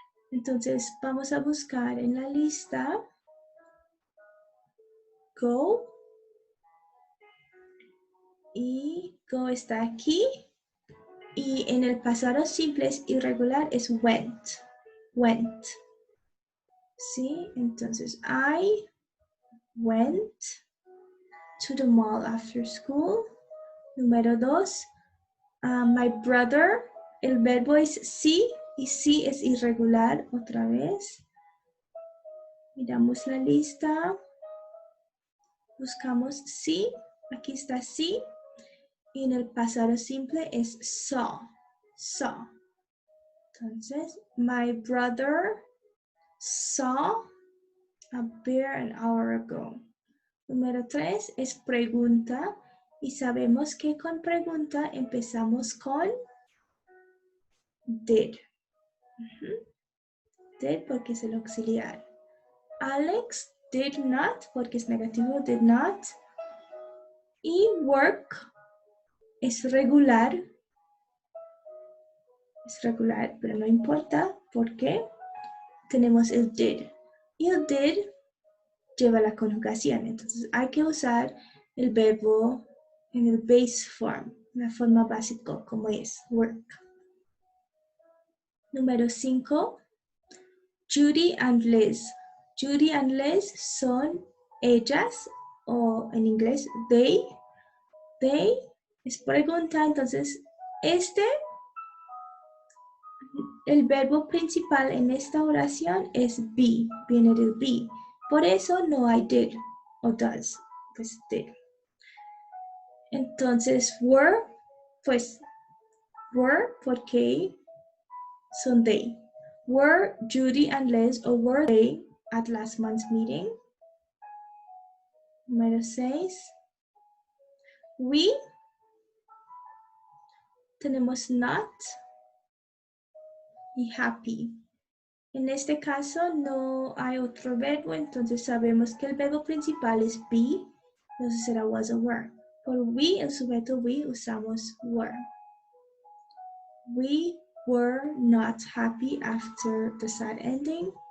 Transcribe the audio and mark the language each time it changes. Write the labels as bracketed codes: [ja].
[es] Entonces vamos a buscar en la lista go, y go está aquí, y en el pasado simple es irregular, es went, went. ¿Sí? Entonces, [en] I went to the mall after school. [es] Número 2, [en] my brother, [es] el verbo es sí, y sí es irregular otra vez. Miramos la lista, buscamos sí, aquí está sí, y en el pasado simple es saw, saw. Entonces, [en] my brother saw a bear an hour ago. [es] Número 3 es pregunta, y sabemos que con pregunta empezamos con did. Did porque es el auxiliar. [en] Alex did not [es] porque es negativo, [en] did not. [es] Y work es regular, pero no importa porque tenemos el did. Y el did lleva la conjugación, entonces hay que usar el verbo en el base form, la forma básica como es work. Número 5, Judy and Liz. Judy and Liz son ellas, o en inglés they. They es pregunta, entonces el verbo principal en esta oración es be, viene del be. Por eso no hay did o does, pues did. Entonces were, pues were porque son they. [en] Were Judy and Liz or were they at last month's meeting? [es] Número 6. We. Tenemos not y happy. En este caso no hay otro verbo, entonces sabemos que el verbo principal es be, entonces será [en] was or were. [es] Por we, el sujeto we, usamos were. [en] We were not happy after the sad ending.